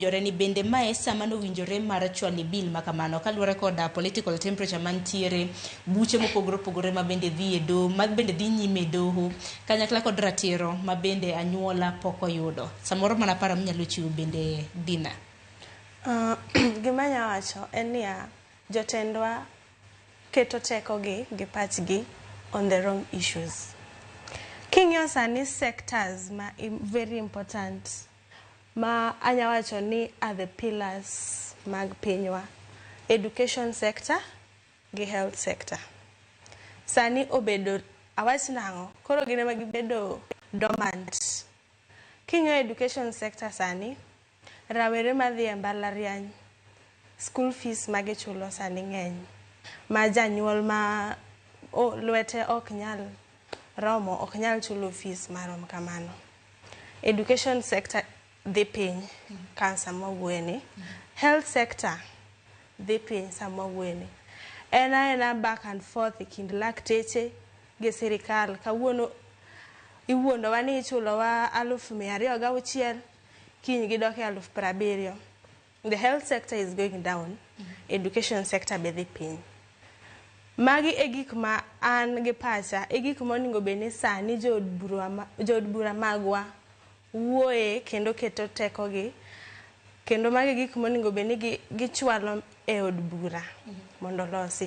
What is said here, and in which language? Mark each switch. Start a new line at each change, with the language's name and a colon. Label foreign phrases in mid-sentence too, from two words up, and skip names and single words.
Luo (Kenya and Tanzania): Joreni bende mae sama no winjore mar chwali bill makamano kaluwore koda
English: political temperature
Luo (Kenya and Tanzania): mantiere, buche mopogore opogore ma bende dhi e doho, ma bende dhi nyime e doho, kanyakla kod ratiro ma bende anyuola pok oyudo. Samoro mana paro minyalo chiwo bende Dina. Gima anya wacho en niya, jotendwa keto tekogi gi pachgi
English: on the wrong issues.
Luo (Kenya and Tanzania): King'iyo sani sectors ma
English: very important
Luo (Kenya and Tanzania): ma anya wacho ni
English: are the pillars
Luo (Kenya and Tanzania): mag pinywa:
English: education sector
Luo (Kenya and Tanzania): gi
English: health sector.
Luo (Kenya and Tanzania): Sani obedo awach nang'o, koro gine ma gibedo dormant. King'iyo
English: education sector
Luo (Kenya and Tanzania): sani, rawere madhi e mbalariany,
English: school fees
Luo (Kenya and Tanzania): ma gichulo sani ng'eny, ma janyuol ma lwete ok nyal romo, ok nyal chulo fees marom kamano.
English: Education sector
Luo (Kenya and Tanzania): dhi piny ka sama wuoyeni.
English: Health sector
Luo (Kenya and Tanzania): dhi piny sama wuoyeni. En aena
English: back and forth
Luo (Kenya and Tanzania): e kind lakteche gi sirikal. Kawuono iwuondowa ni ichulowa 206,000, kiny gidok e 70,000.
English: The health sector is going down, education sector
Luo (Kenya and Tanzania): be dhi piny. Magi e gik ma an gi pacha, e gik monego bed ni sani jood bura magwa wuoye kendo keto tekogi, kendo magi gik monego bed ni gichwalo e od bura mondo losi.